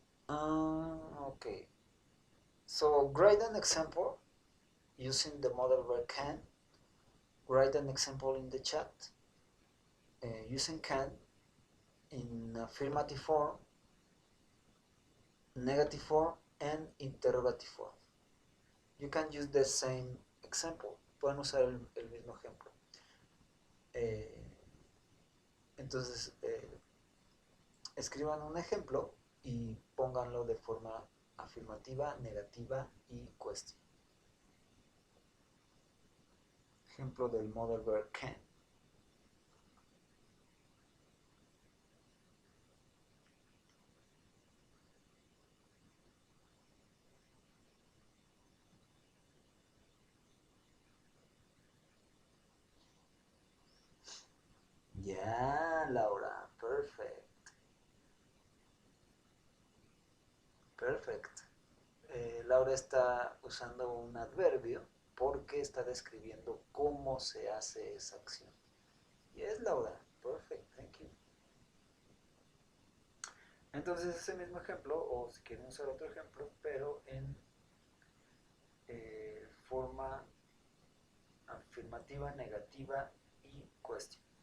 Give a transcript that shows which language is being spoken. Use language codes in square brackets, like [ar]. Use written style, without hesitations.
[en] Okay. So write an example using the modal verb can. Write an example in the chat using can in affirmative form, negative form, and interrogative form. You can use the same example. [es] Pueden usar el mismo ejemplo. Entonces, escriban un ejemplo y pónganlo de forma afirmativa, negativa y question. Ejemplo del modal verb can. Ya, Laura, perfect. Perfect. Laura está usando un adverbio porque está describiendo cómo se hace esa acción. [en] Yes, Laura, perfect, thank you. [es] Entonces ese mismo ejemplo, o si quieren usar otro ejemplo, pero en forma afirmativa, negativa y question.